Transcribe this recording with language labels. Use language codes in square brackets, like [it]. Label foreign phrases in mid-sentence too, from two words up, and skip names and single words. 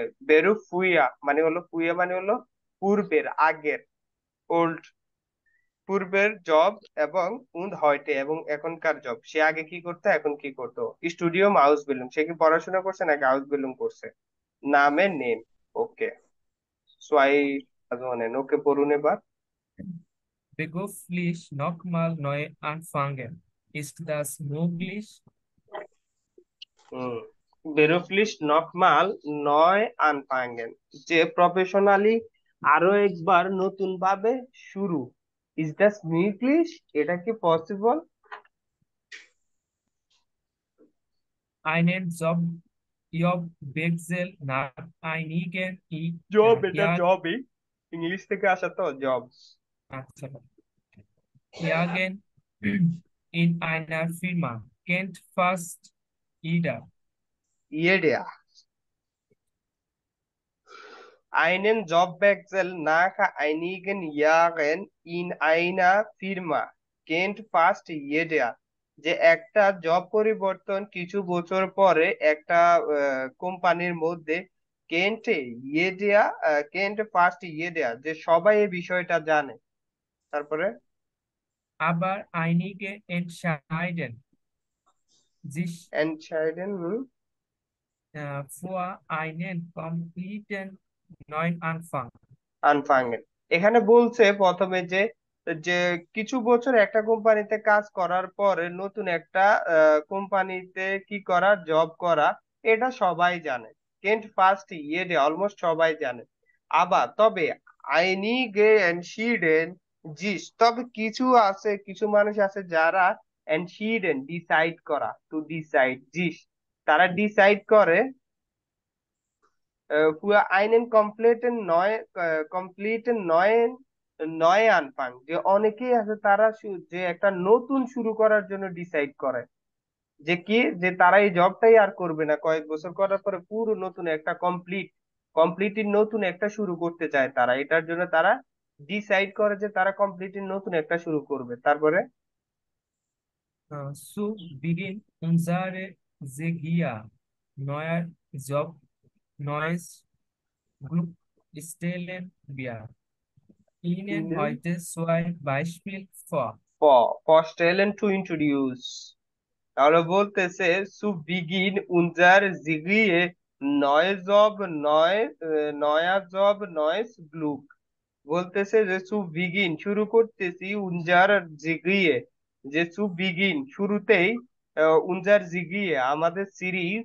[de] Beruf früher [bn] মানে হলো পূর্বের, আগের, ওল্ড, পূর্বের জব, এবং [de] und heute [bn] এবং এখনকার জব, সে আগে কি করতো এখন কি করতো। স্টুডিও মাউস বিল্ডিং, সে কি পড়াশোনা করছে নাকি [en] house building [bn] করছে। নামে নেম। ওকে, সোয়াই আজওয়ানেন। ওকে, পড়ুন এবার। [de] Beruflich nochmal neu anfangen. Ist das möglich? beruflich nochmal neu anfangen, [bn] যে প্রফেশনালি আরো একবার নতুন ভাবে শুরু। [de] ist das möglich, [bn] এটা কি পসিবল? [de] Einen Jobwechsel nach einigen [bn] জব, এটা [de] Jahren. [bn] জবই, ইংলিশ থেকে আসা তো জব। [de] Jahren in einer Firma kennt fast jeder. Jeder. Einen Jobwechsel nach einigen Jahren in einer Firma kennt fast jeder, [bn] যে একটা জব পরিবর্তন কিছু বছর পরে একটা কোম্পানির মধ্যে [de] kennt jeder, kennt fast jeder, [bn] যে সবাই এই বিষয়টা জানে। তারপরে [de] Aber einige entscheiden sich [bn] এন্টসাইডেন [de] für einen kompletten Neuanfang. [bn] আনফাঙ্গেন। এখানে বলছে প্রথমে যে যে কিছু বছর একটা কোম্পানিতে কাজ করার পরে নতুন একটা কোম্পানিতে কি করা, জব করা, এটা সবাই জানে। [de] kennt fast jeder [bn] অলমোস্ট সবাই জানে। আবার তবে [de] einige entscheiden sich, [bn] তবে কিছু আছে, কিছু মানুষ আছে যারা এনশিডেন ডিসাইড করা, টু ডিসাইড জিস, তারা ডিসাইড করে [de] für einen komplett neu Anfang, [bn] যে অনেকেই আছে তারা যে একটা নতুন শুরু করার জন্য ডিসাইড করে, যে কি, যে তারা এই জবটাই আর করবে না, কয়েক বছর করার পরে পুরো নতুন একটা কমপ্লিটলি নতুন একটা শুরু করতে চায় তারা, এটার জন্য তারা ডিসাইড করে যে তারা কমপ্লিটলি নতুন একটা শুরু করবে। তারপরে [de] Zu Beginn unsere Segia neuer Job, neues Glück stellen wir Ihnen heute zwei Beispiele vor. [bn] ফরস্টেলেন [en] to introduce, [bn] তাহলে বলতেছে [de] zu Beginn unserer Serie neu Job neu neuer Job neues Glück, [bn] বলতেছে যে [de] zu Beginn [bn] শুরু করতেছি, [de] unserer Serie, [bn] যে [de] zu Beginn [bn] শুরুতেই, [de] unserer Serie [bn] আমাদের সিরিজ,